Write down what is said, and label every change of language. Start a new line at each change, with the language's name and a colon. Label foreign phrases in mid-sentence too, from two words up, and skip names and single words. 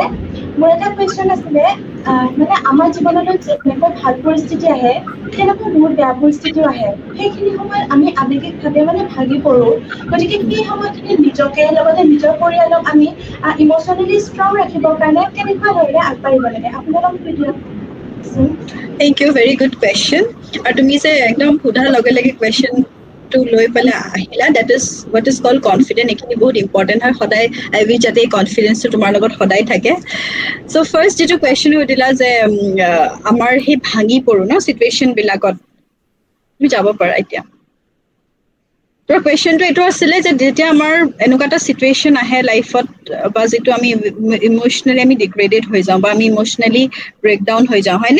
Assamese: মোৰ এটা কুৱেশ্যন আছিলে, মানে আমাৰ জীৱনলৈ যেনেকৈ ভাল পৰিস্থিতি আহে তেনেকৈ বহুত বেয়া পৰিস্থিতিও আহে। সেইখিনি সময়ত আমি আৱেগিকভাৱে ভাগি পৰোঁ। গতিকে সেই সময়খিনি নিজকে লগতে নিজৰ পৰিয়ালক আমি
English: emotionally strong
Assamese: ৰাখিবৰ কাৰণে কেনেকুৱা ধৰণে আগবাঢ়িব লাগে আপোনালোক ভিডিঅ'।
English: Thank you, very good question.
Assamese: আৰু তুমি যে একদম সোধাৰ লগে লগে question to লৈ পেলাই আহিলা,
English: that is what is called confident.
Assamese: এইখিনি বহুত important হয়, সদায়
English: I wish
Assamese: যাতে এই confidence টো তোমাৰ লগত সদায় থাকে।
English: So first
Assamese: যিটো question সুধিলা যে আমাৰ সেই ভাঙি পৰো ন situation বিলাকত, তুমি যাব পাৰা এতিয়া। তোমাৰ কুৱেশ্যনটো এইটো আছিলে যে যেতিয়া আমাৰ এনেকুৱা এটা চিটুৱেশ্যন আহে লাইফত বা যিটো আমি ইম'চনেলি আমি ডিগ্ৰেডেড হৈ যাওঁ বা আমি
English: emotionally breakdown
Assamese: হৈ যাওঁ, হয়নে?